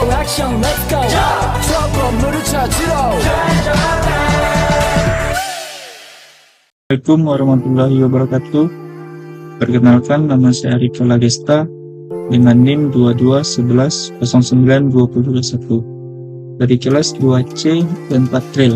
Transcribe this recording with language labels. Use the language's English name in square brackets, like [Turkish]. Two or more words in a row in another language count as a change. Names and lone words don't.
[Korean] 액션 [English] let's go [Korean] 저 건물을 찾으러 [Arabic] السلام عليكم ورحمة الله وبركاته. [Indonesian] Perkenalkan, nama saya Rika Lagesta dengan NIM 2211092021 dari kelas 2C dan 4 Trail.